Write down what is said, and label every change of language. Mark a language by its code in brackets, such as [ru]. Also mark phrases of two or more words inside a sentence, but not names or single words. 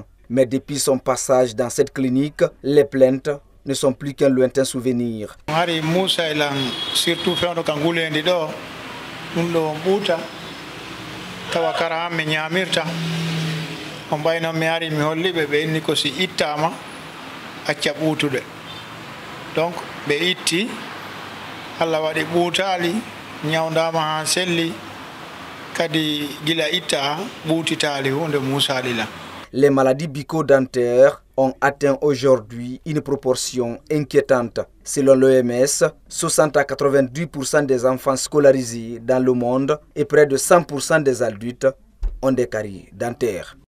[fr] Mais depuis son passage dans cette clinique, les plaintes ne sont plus qu'un lointain souvenir. [ff] Donc ɓe itti Allah waɗi ɓuutali ñawdama ha selli kadi gila itta ɓuutitali hunde musali la. [fr] Les maladies bucco-dentaires ont atteint aujourd'hui une proportion inquiétante. Selon l'OMS, 60 à 90% des enfants scolarisés dans le monde et près de 100% des adultes ont des caries dentaires.